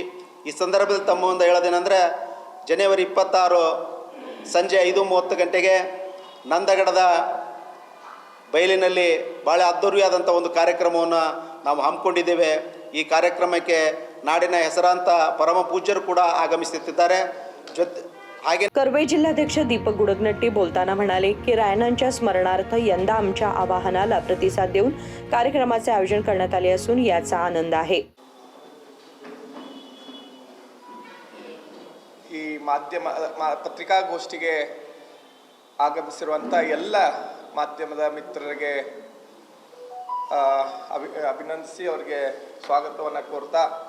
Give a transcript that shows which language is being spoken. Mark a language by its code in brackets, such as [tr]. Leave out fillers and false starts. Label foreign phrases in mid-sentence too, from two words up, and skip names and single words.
[kn] ಈ ಸಂದರ್ಭದಲ್ಲಿ ತಮ್ಮ ಮುಂದೆ ಹೇಳೋದೇನೆಂದರೆ, ಜನವರಿ 26 ಸಂಜೆ 5:30 ಗಂಟೆಗೆ ನಂದಗಡದ ಬಯಲಿನಲ್ಲಿ ಭಾಳ ಅದ್ದೂರಿಯಾದಂಥ ಒಂದು ಕಾರ್ಯಕ್ರಮವನ್ನು ನಾವು ಹಮ್ಮಿಕೊಂಡಿದ್ದೇವೆ। ಈ ಕಾರ್ಯಕ್ರಮಕ್ಕೆ ನಾಡಿನ ಹೆಸರಾಂತ ಪರಮ ಪೂಜ್ಯರು ಕೂಡ ಆಗಮಿಸುತ್ತಿದ್ದಾರೆ। ಹಾಗೆ [mr] कर्वे जिल्हाध्यक्ष दीपक गुडगनट्टी बोलताना म्हणाले की रायण्णांच्या स्मरणार्थ यंदा आमच्या आवाहनाला प्रतिसाद देऊन कार्यक्रमाचे आयोजन करण्यात आले असून याचा आनंद आहे। [kn] ಈ ಪತ್ರಿಕಾಗೋಷ್ಠಿಗೆ ಆಗಮಿಸಿರುವಂಥ ಎಲ್ಲ ಮಾಧ್ಯಮದ ಮಿತ್ರರಿಗೆ ಅಭಿನಂದಿಸಿ ಅವರಿಗೆ ಸ್ವಾಗತವನ್ನು ಕೋರ್ತಾ,